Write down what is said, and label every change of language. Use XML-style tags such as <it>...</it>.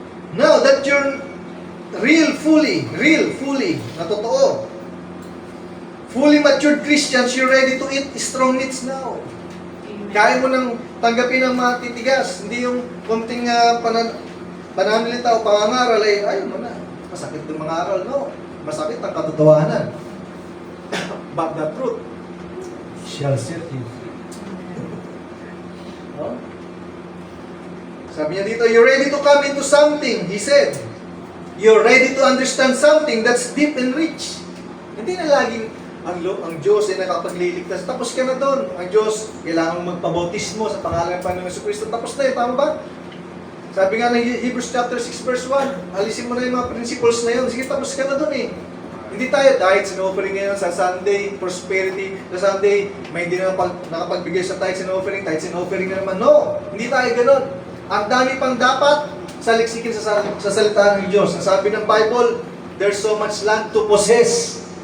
<en>Now that you're real fully, na totoo, fully matured Christians, you're ready to eat strong meats now.</en> <tl>Kaya mo nang tanggapin ang mga titigas, hindi yung konting pananalita o pangangaral, ayun mo na, masakit yung mga aral. No, masakit ang katotohanan.</tl> <en>But the truth shall set you free. No? Sabi niya dito, you're ready to come into something, he said. You're ready to understand something that's deep and rich.</en> <tl>Hindi na laging ang Diyos ay nakapagliligtas. Tapos ka na doon. Ang Diyos, kailangan magpabautismo sa pangalan ng Panginoong Jesucristo. Tapos na yun, tama ba? Sabi nga ng Hebrews chapter 6 verse 1, alisin mo na yung mga principles na yun. Sige, tapos ka na doon eh. Hindi tayo tithes and offering ngayon sa Sunday, prosperity. Sa Sunday, may hindi na nakapagbigay sa tithes and offering na naman. No, hindi tayo ganun. Ang dami pang dapat saliksikin sa salita ng Diyos.</tl> <en>Ang sabi ng Bible, there's so much land to possess.</en>